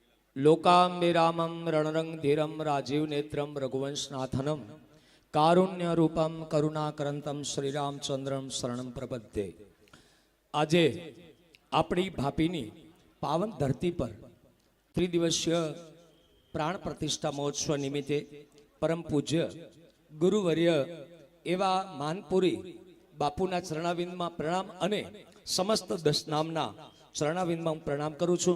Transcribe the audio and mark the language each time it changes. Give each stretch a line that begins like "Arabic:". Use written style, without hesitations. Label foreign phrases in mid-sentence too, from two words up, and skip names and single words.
Sanskrit: लोकांबे रामं रणरंग धीरम राजीव नेत्रम रघुवंशनाथनम कारुण्य रूपम करुणाकरंतम श्री रामचंद्रम शरणम प्रपद्ये।
Gujarati: આજે આપણી ભાપીની પાવન ધરતી પર ત્રિદિવસીય પ્રાણ પ્રતિષ્ઠા મહોત્સવ નિમિત્તે પરમ પૂજ્ય ગુરુવર્ય એવા માનપુરી બાપુના ચરણાવિંદમાં પ્રણામ અને સમસ્ત દશનામના ચરણાવિંદમાં હું પ્રણામ કરું છું।